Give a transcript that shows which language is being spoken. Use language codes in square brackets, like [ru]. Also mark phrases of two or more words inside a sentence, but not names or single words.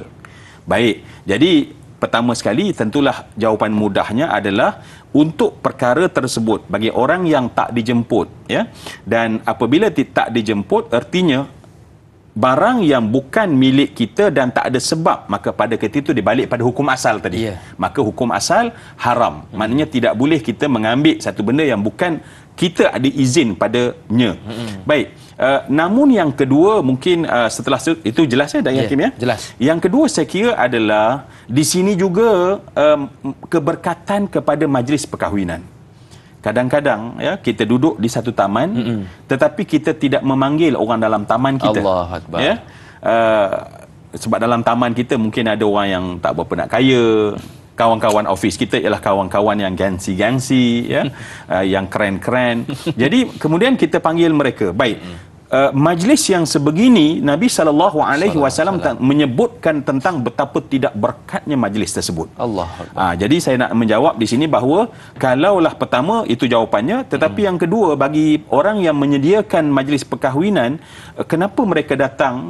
[ms] Baik, jadi pertama sekali tentulah jawapan mudahnya adalah untuk perkara tersebut bagi orang yang tak dijemput, ya. Dan apabila tak dijemput, artinya barang yang bukan milik kita dan tak ada sebab, maka pada ketika itu dibalik pada hukum asal tadi. Maka hukum asal haram. Maknanya tidak boleh kita mengambil satu benda yang bukan kita ada izin padanya. Baik. Namun yang kedua mungkin setelah itu jelas ya Dai Hakim ya? Jelas. Yang kedua saya kira adalah di sini juga keberkatan kepada majlis perkahwinan. Kadang-kadang ya kita duduk di satu taman, tetapi kita tidak memanggil orang dalam taman kita. [ar] الله أكبر. [ms] Ya? Sebab dalam taman kita mungkin ada orang yang tak berapa nak kaya. Kawan-kawan office kita ialah kawan-kawan yang gengsi-gengsi, ya, yang keren-keren. Jadi kemudian kita panggil mereka. Baik. Majlis yang sebegini Nabi SAW menyebutkan tentang betapa tidak berkatnya majlis tersebut. Allah. Jadi saya nak menjawab di sini bahawa kalaulah pertama itu jawapannya, tetapi yang kedua bagi orang yang menyediakan majlis perkahwinan, kenapa mereka datang?